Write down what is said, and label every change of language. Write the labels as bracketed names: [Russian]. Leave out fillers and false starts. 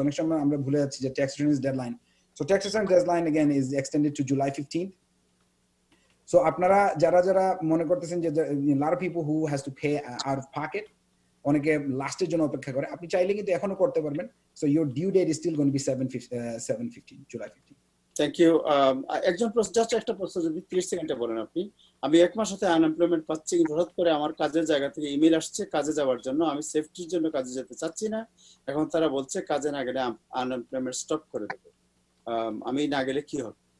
[Bangla] অনেক সময় আমরা ভুলে যাচ্ছি যে [English] tax returns deadline. So tax returns deadline again is extended to July 15th. [Bangla] So আপনারা যারা মনে করতেছেন যে [English] a lot of people who has to pay out of pocket, [Bangla] অনেকে লাস্টের জন্য অপেক্ষা করে, আপনি চাইলে কিন্তু এখনো করতে পারবেন। [English] So your due date is still going to be 7/15, July 15. Thank you. [Bangla] একজন জাস্ট একটা প্রশ্ন যদি 30 সেকেন্ডে বলেন আপনি। আমি 1 মাস হতে আনএমপ্লয়মেন্ট পাচ্ছি, কিন্তু হঠাৎ করে আমার কাজের জায়গা থেকে ইমেল আসছে কাজে যাওয়ার জন্য, আমি সেফটির জন্য কাজে যেতে চাচ্ছি না, এখন তারা বলছে কাজে না গেলে আনএমপ্লয়মেন্ট স্টপ করে দেবে, আমি না গেলে কি হবে?